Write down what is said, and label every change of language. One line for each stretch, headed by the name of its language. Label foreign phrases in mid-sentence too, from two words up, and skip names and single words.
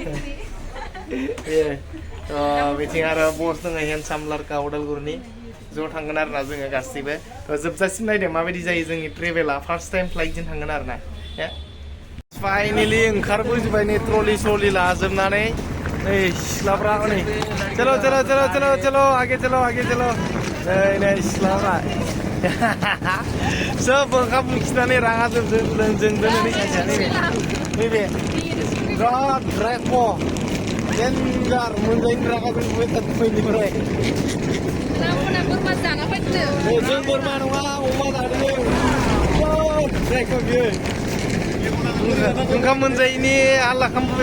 Bodo: बिथिं आरो बस दङ हेन्डसाम लारका उदालगुरिनि ज' थांगोन आरोना जोङो गासैबो जोबजासिम नायदों माबायदि जायो जोंनि ट्रेभेला
English: first time
Bodo: फ्लाइटजों थांगोन आरोना फाइनेलि ओंखारबोजोब्बाय नै ट्रलि सलि लाजोबनानै नै सिख्लाफ्रा नै
Hindi: चलो चलो चलो चलो चलो आगे चलो
Bodo: नै सिख्लाफ्रा सोब ओंखाम उखिनानै रागा जोंदों दिनैनि सासेया नैबे बिराद रेप' डेन्जार मोनजायैनि रागा जोंबाय थादों फैनिफ्राय जों बोरमा नङा अमा जादों रेप' बियो ओंखाम मोनजायैनि हाल्ला खालामबोबाय